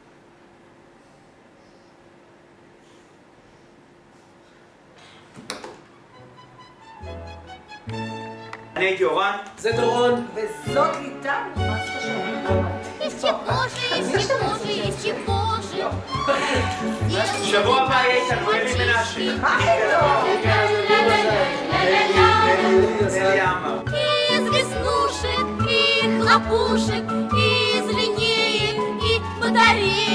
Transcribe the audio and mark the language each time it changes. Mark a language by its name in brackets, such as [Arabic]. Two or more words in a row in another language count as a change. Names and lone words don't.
[Hebrew] אני הייתי אורן. זה דורון. וזאת ליטל, מה עשתה שם? שבוע הבא יהיה איתנו אלי מנשה. מה איתו? אלי עמר. [Russian] Из веснушек, и хлопушек, из линеек, и батареек.